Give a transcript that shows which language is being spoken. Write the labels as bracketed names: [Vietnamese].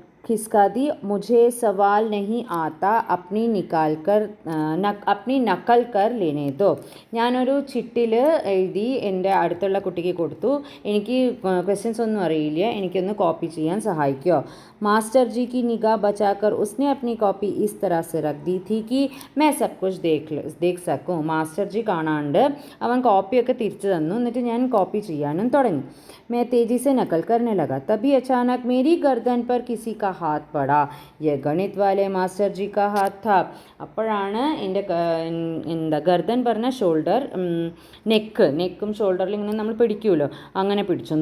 [Hindi] मुझे सवाल नहीं आता, अपनी नकल कर लेने दो. [Malayalam] ഞാനൊരു ചിട്ടിൽ എഴുതി എൻ്റെ അടുത്തുള്ള കുട്ടിക്ക് കൊടുത്തു. എനിക്ക് ക്വസ്റ്റ്യൻസ് ഒന്നും അറിയില്ല, എനിക്കൊന്ന് കോപ്പി ചെയ്യാൻ സഹായിക്കുമോ. [Hindi] मास्टर जी की निगाह बचाकर उसने अपनी कॉपी इस तरह से रख दी थी कि मैं सब कुछ देख सकूं. [Malayalam] മാസ്റ്റർ ജി കാണാണ്ട് അവൻ കോപ്പിയൊക്കെ തിരിച്ചു തന്നു. എന്നിട്ട് ഞാൻ കോപ്പി ചെയ്യാനും തുടങ്ങി. [Hindi] मैं तेज़ी से नकल करने लगा. तभी अचानक मेरी गर्दन पर किसी का हाथ पड़ा. यह गणित वाले मास्टर जी का हाथ था. [Malayalam] അപ്പോഴാണ് എൻ്റെ ഗർദൻ പറഞ്ഞ ഷോൾഡർ, നെക്കും ഷോൾഡറിൽ ഇങ്ങനെ നമ്മൾ പിടിക്കുമല്ലോ, അങ്ങനെ പിടിച്ചു.